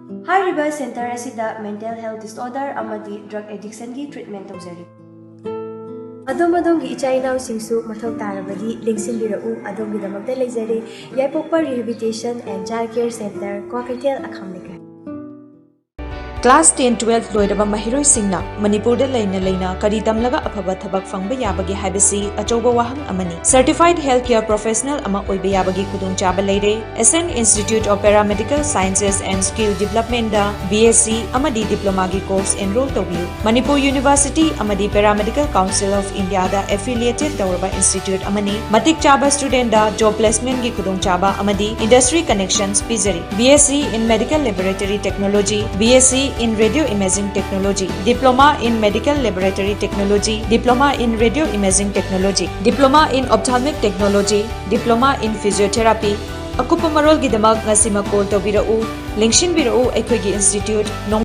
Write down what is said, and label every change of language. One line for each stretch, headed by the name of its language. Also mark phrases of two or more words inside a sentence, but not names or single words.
Manipuri: ꯍꯥꯏꯔꯤꯕ ꯁꯦꯟꯇꯔ ꯑꯁꯤꯗ ꯃꯦꯟꯇꯦꯜ ꯍꯦꯜꯊ ꯗꯤꯁꯑꯣꯔꯗꯔ ꯑꯃꯗꯤ ꯗ꯭ꯔꯒ ꯑꯦꯗꯤꯛꯁꯟꯒꯤ ꯇ꯭ꯔꯤꯠꯃꯦꯟ ꯇꯧꯖꯔꯤ꯫ ꯑꯗꯣꯝꯒꯤ ꯏꯆꯥ ꯏꯅꯥꯎꯁꯤꯡꯁꯨ ꯃꯊꯧ ꯇꯥꯔꯕꯗꯤ ꯂꯦꯡꯁꯤꯟꯕꯤꯔꯛꯎ ꯑꯗꯣꯝꯒꯤꯗꯃꯛꯇ ꯂꯩꯖꯔꯤ ꯌꯥꯏꯄꯣꯛꯄ ꯔꯤꯍꯦꯕꯤꯂꯤꯇꯦꯁꯟ ꯑꯦꯟड ꯆꯥꯏꯜꯗ ꯀꯦꯌꯔ ꯁꯦꯟꯇꯔ ꯀ꯭ꯋꯥꯀꯩꯊꯦꯜ ꯑꯈꯥꯝ ꯂꯩꯀꯥꯏ꯫ ꯀ꯭ꯂꯥꯁ 10-12 ꯂꯣꯏꯔꯕ ꯃꯍꯤꯔꯣꯏꯁꯤꯡꯅ ꯃꯅꯤꯄꯨꯔꯗ ꯂꯦꯅ ꯀꯔꯤ ꯇꯃꯂꯒ ꯑꯐꯕ ꯊꯕꯛ ꯐꯪꯕ ꯌꯥꯕꯒꯦ ꯍꯥꯏꯕꯁꯤ ꯑꯆꯧꯕ ꯋꯥꯍꯪ ꯑꯃꯅꯤ
English: certified health care professional
Manipuri: ꯑꯃ ꯑꯣꯏꯕ ꯌꯥꯕꯒꯦ ꯈꯨꯗꯣꯡꯆꯥꯕ ꯂꯦꯔꯦ ꯑꯦꯁꯑꯦꯟ ꯏꯟꯁꯇꯤꯇ꯭ꯌꯨꯠ ꯑꯣꯐ ꯄꯦꯔꯥꯃꯦꯗꯤꯀꯦꯜ ꯁꯥꯏꯟꯁꯦꯁ ꯑꯦꯟꯗ ꯁ꯭ꯀꯤꯜ ꯗꯦꯚꯦꯂꯞꯃꯦꯟ ꯗ ꯕꯤꯑꯦꯁꯁꯤ ꯑꯃꯗꯤ ꯗꯤꯞꯂꯣꯃꯥ ꯒꯤ ꯀꯣꯔꯁ ꯑꯦꯅꯔꯣꯜ ꯇꯧꯕꯤꯌꯨ ꯃꯅꯤꯄꯨꯔ ꯌꯨꯅꯤꯚꯔꯁꯤꯇꯤ ꯑꯃꯗꯤ ꯄꯦꯔꯥꯃꯦꯗꯤꯀꯦꯜ ꯀꯥꯎꯟꯁꯤꯜ ꯑꯣꯐ ꯏꯟꯗꯤꯌꯥ ꯗ ꯑꯦꯐꯤꯂꯤꯌꯦꯇꯦꯗ ꯇꯧꯔꯕ ꯏꯟꯁꯇꯤꯇ꯭ꯌꯨꯠ ꯑꯃꯅꯤ ꯃꯇꯤꯛ ꯆꯥꯕ ꯁ꯭ꯇꯨꯗꯦꯟꯠ ꯗ ꯖꯣꯕ ꯄ꯭ꯂꯦꯁꯃꯦꯟꯠ ꯀꯤ ꯈꯨꯗꯣꯡꯆꯥꯕ ꯑꯃꯗꯤ ꯏꯟꯗꯁ꯭ꯠꯔꯤ ꯀꯅꯦꯛꯁꯟꯁ ꯄꯤꯖꯔꯤ
English: BSc in medical laboratory technology BSc in radio imaging technology, diploma in medical laboratory technology, diploma in radio imaging technology, diploma in ophthalmic technology, diploma in physiotherapy.
Manipuri: Akupa marol gidamak ngasima call tawbirau, lengshin birau aikhoigi institute